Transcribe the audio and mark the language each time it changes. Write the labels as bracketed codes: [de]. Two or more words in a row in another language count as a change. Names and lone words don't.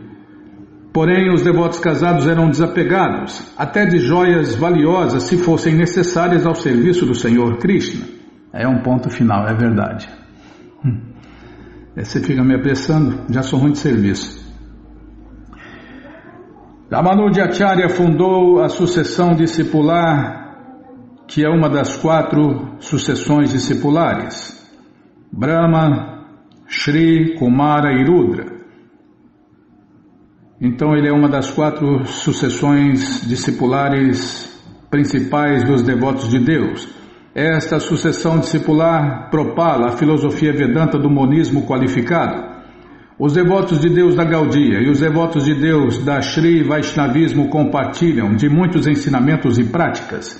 [pt] Porém, os devotos casados eram desapegados, até de joias valiosas, se fossem necessárias ao serviço do Senhor Krishna. É um ponto final, é verdade. Você fica me apressando, já sou ruim de serviço. Ramanujacharya fundou a sucessão discipular, que é uma das 4 sucessões discipulares: Brahma, Shri, Kumara e Rudra. Então ele é uma das 4 sucessões discipulares principais dos devotos de Deus. Esta sucessão discipular propala a filosofia Vedanta do monismo qualificado. Os devotos de Deus da Gaudiya e os devotos de Deus da Shri Vaishnavismo compartilham de muitos ensinamentos e práticas.